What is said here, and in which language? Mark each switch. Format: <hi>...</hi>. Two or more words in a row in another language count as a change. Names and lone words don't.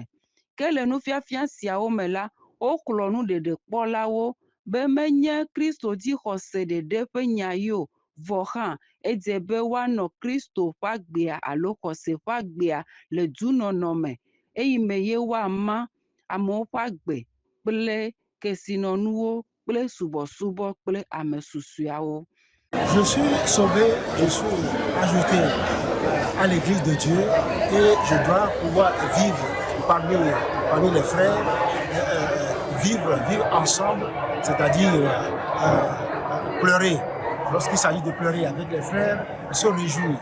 <ee>Ke le nufiafia siawo me la, wokplɔ nu ɖeɖekpɔlawo be menye Kristo dzixɔse ɖeɖe ƒe nya yi o. Vɔ hã edze be woanɔ Kristo ƒe agbea alo xɔse ƒe agbea le dunɔnɔ me eyi me ye woama amewo ƒe agbe kple kesinɔnuwo kple subɔsubɔ kple ame susueawo.</ee> <fr>Je suis sauvé, je suis ajouté à l'église de Dieu et je dois pouvoir vivre parmi les frères, vivre ensemble, c'est-à-dire pleurer. Lorsqu'il s'agit de pleurer avec les frères, se réjouir.</fr>